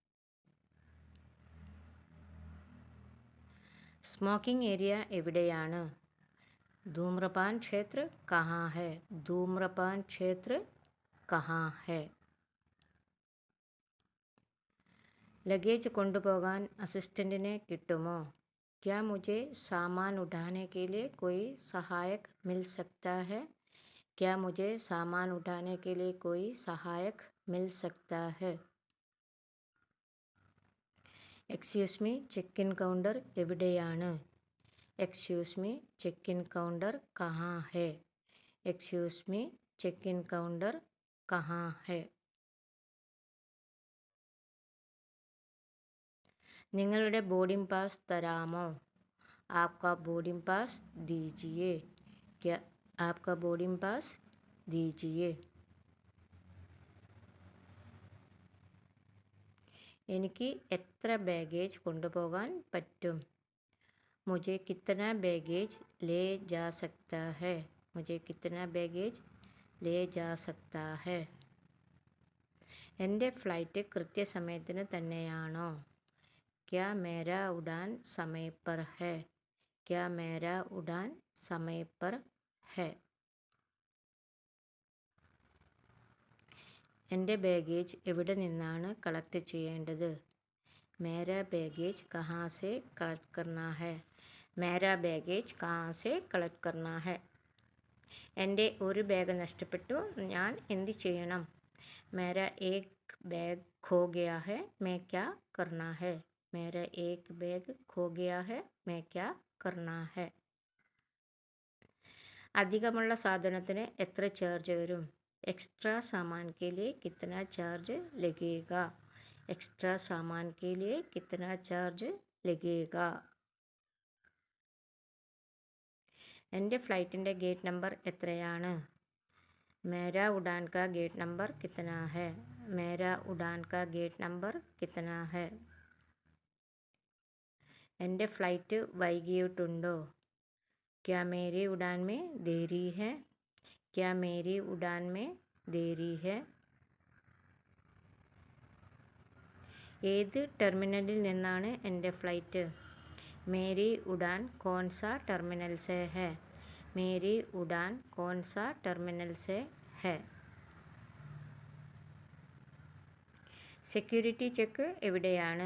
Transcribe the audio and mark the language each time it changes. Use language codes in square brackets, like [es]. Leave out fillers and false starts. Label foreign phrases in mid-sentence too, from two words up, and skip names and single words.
[en] smoking area [ml] എവിടെയാണ്? [hi] धूम्रपान क्षेत्र कहाँ है. धूम्रपान क्षेत्र कहाँ है. [ml] ലഗേജ് കൊണ്ടുപോകാൻ അസിസ്റ്റന്റിനെ കിട്ടുമോ? [hi] क्या मुझे सामान उठाने के लिए कोई सहायक मिल सकता है? क्या मुझे सामान उठाने के लिए कोई सहायक मिल सकता है? [en] excuse me, check in counter [ml] എവിടെയാണ്? [en] excuse me, check in counter [hi] कहाँ है. [en] excuse me, check in counter [hi] कहाँ है. [ml] നിങ്ങളുടെ [en] boarding pass [ml] തരാമോ? [hi] आपका [en] boarding pass [hi] दीजिए. क्या आपका [en] boarding pass [hi] दीजिए. [ml] എനിക്ക് എത്ര ബാഗേജ് കൊണ്ടുപോകാൻ പറ്റും? [hi] मुझे कितना बैगेज ले जा सकता है. मुझे कितना बैगेज ले जा सकता है. [ml] എൻ്റെ ഫ്ലൈറ്റ് കൃത്യസമയത്തിന് തന്നെയാണോ? [hi] क्या मेरा उड़ान समय पर है. क्या मेरा उड़ान समय पर है. [ml] എൻ്റെ ബാഗേജ് എവിടെ നിന്നാണ് കളക്ട് ചെയ്യേണ്ടത്? [hi] मेरा बैगेज कहाँ से कलेक्ट करना है. मेरा बैगेज कहाँ से कलेक्ट करना है. [ml] എൻ്റെ ഒരു ബാഗ് നഷ്ടപ്പെട്ടു, ഞാൻ എന്ത് ചെയ്യണം? [hi] मेरा एक बैग खो गया है, मैं क्या करना है. मेरा एक बैग खो गया है, मैं क्या करना है. [ml] അധികമുള്ള സാധനത്തിന് എത്ര ചാർജ് വരും? [hi] एक्स्ट्रा सामान के लिए कितना चार्ज लगेगा. एक्स्ट्रा सामान के लिए कितना चार्ज लगेगा. [ml] എൻ്റെ ഫ്ലൈറ്റിൻ്റെ [en] gate number [ml] എത്രയാണ്? [hi] मेरा उड़ान का [en] gate number [hi] कितना है. मेरा उड़ान का [en] gate number [hi] कितना है. [ml] എൻ്റെ ഫ്ലൈറ്റ് വൈകിയിട്ടുണ്ടോ? [hi] क्या मेरी उड़ान में देरी है. क्या मेरी उड़ान में देरी है. [ml] ഏത് ടെർമിനലിൽ നിന്നാണ് എൻ്റെ ഫ്ലൈറ്റ്? [hi] मेरी उड़ान कौनसा टर्मिनल से है. मेरी उड़ान कौनसा टर्मिनल से है. [en] security check [ml] എവിടെയാണ്?